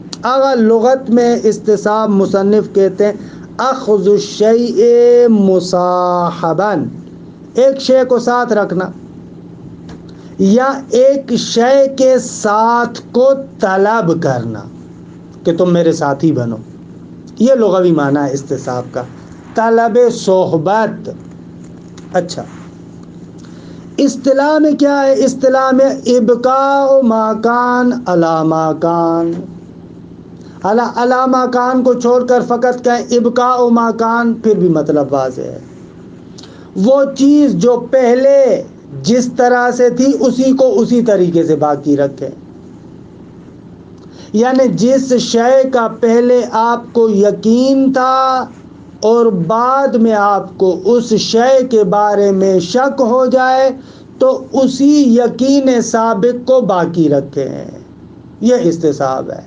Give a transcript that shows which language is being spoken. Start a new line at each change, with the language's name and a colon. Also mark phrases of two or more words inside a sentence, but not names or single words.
Urdu: اگر لغت میں استصحاب مصنف کہتے ہیں
Arabic: اخذ الشیء مصاحبا،
Urdu: ایک شے کو ساتھ رکھنا یا ایک شے کے ساتھ کو طلب کرنا کہ تم میرے ساتھی بنو، یہ لغوی معنی ہے استصحاب کا، طلب صحبت۔ اچھا، اصطلاح میں کیا ہے؟ اصطلاح میں
Arabic: ابقاء ما کان علی ما کان، علی ما کان
Urdu: کو چھوڑ کر فقط کہیں
Arabic: ابقاء ما کان،
Urdu: پھر بھی مطلب واضح ہے۔ وہ چیز جو پہلے جس طرح سے تھی اسی کو اسی طریقے سے باقی رکھے، یعنی جس شے کا پہلے آپ کو یقین تھا اور بعد میں آپ کو اس شے کے بارے میں شک ہو جائے تو اسی یقین سابق کو باقی رکھیں، یہ استصحاب ہے۔